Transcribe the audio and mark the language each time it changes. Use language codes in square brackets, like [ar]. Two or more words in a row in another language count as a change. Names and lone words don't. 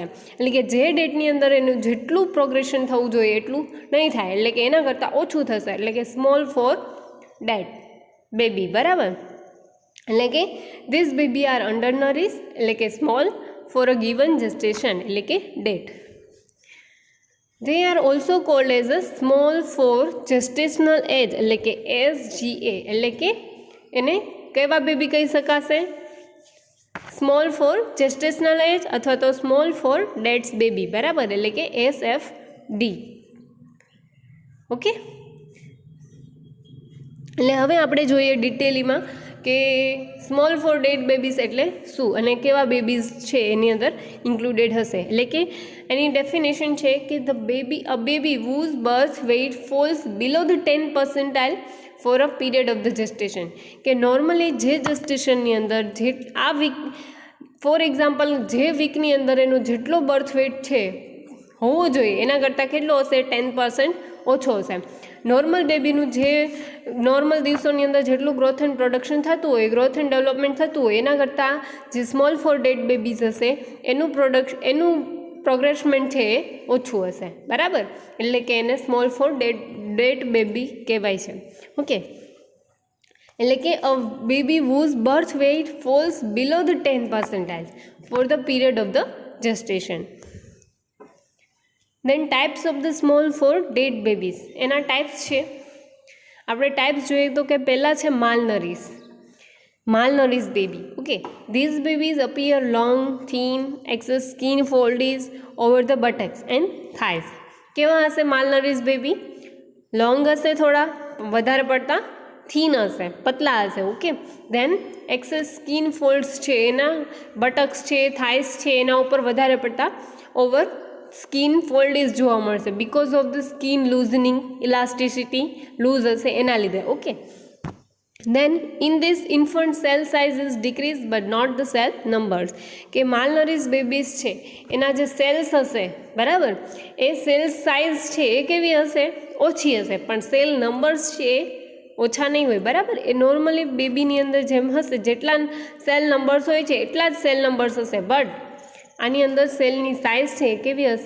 [gu] એટલે કે જે ડેટની અંદર એનું જેટલું પ્રોગ્રેશન થવું જોઈએ એટલું નહીં થાય, એટલે કે એના કરતાં ઓછું થશે. એટલે કે [en] small for date baby. [gu] બરાબર, એટલે કે [en] this baby are under nourish [gu] એટલે કે [en] small for a given gestation [gu] એટલે કે ડેટ. [en] They are also called as a small for gestational age [gu] એટલે કે [en] SGA. [gu] એટલે કે એને કેવા બેબી કહી શકાશે? [en] small for gestational age [gu] અથવા તો [en] small for dates baby. [gu] બરાબર, એટલે કે SFD. ઓકે, એટલે હવે આપણે જોઈએ ડિટેલીમાં કે [en] small for date babies [gu] એટલે શું અને કેવા બેબીઝ છે એની અંદર ઇન્ક્લુડેડ હશે. એટલે કે એની ડેફિનેશન છે કે [en] a baby whose birth weight falls below the 10 percentile for a period of the gestation. [gu] કે નોર્મલી જે જેસ્ટેશનની અંદર આ [en] week for example [gu] જે વીકની અંદર એનો જેટલો [en] birth weight [gu] છે હોવો જોઈએ એના કરતાં કેટલો હશે? 10% ઓછો હશે. નોર્મલ બેબીનું જે નોર્મલ દિવસોની અંદર જેટલું [en] growth and production [gu] થતું હોય, [en] growth and development [gu] થતું હોય એના કરતાં જે [en] small for date babies [gu] હશે એનું પ્રોગ્રેસમેન્ટ છે એ ઓછું હશે. બરાબર, એટલે કે એને [en] small for date baby [gu] કહેવાય છે. [en] ઓકે, [gu] એટલે કે [en] a baby whose birth weight falls below the 10 percentile for the period of the gestation. Then types of the small for dead babies. [gu] એના ટાઈપ્સ છે, આપણે ટાઈપ્સ જોઈએ તો કે પહેલાં છે [en] malnourished baby. Okay, these babies appear long, thin, excess skin folds over the buttocks and thighs. [gu] કેવા હશે [en] malnourished baby? [gu] લોંગ હશે, થોડા વધારે પડતા થીન હશે, પતલા હશે. ઓકે, [en] then excess skin folds [gu] છે એના બટક્સ છે, થાઇસ છે એના ઉપર વધારે પડતા [en] over skin folds [gu] જોવા મળશે [en] because of the skin loosening, elasticity loose [gu] હશે એના લીધે. ઓકે, [en] then in this infant cell size is decreased but not the cell numbers. [gu] કે [en] malnourished babies [gu] છે એના જે સેલ્સ હશે, બરાબર, એ [en] cell size [gu] છે એ કેવી હશે? ઓછી હશે, પણ [en] cell numbers [gu] છે એ ઓછા નહીં હોય. બરાબર, એ નોર્મલી બેબીની અંદર જેમ હશે જેટલા [en] cell numbers [gu] હોય છે એટલા જ [en] cell numbers [gu] હશે, બટ આની અંદર સેલની સાઇઝ છે એ કેવી હશે?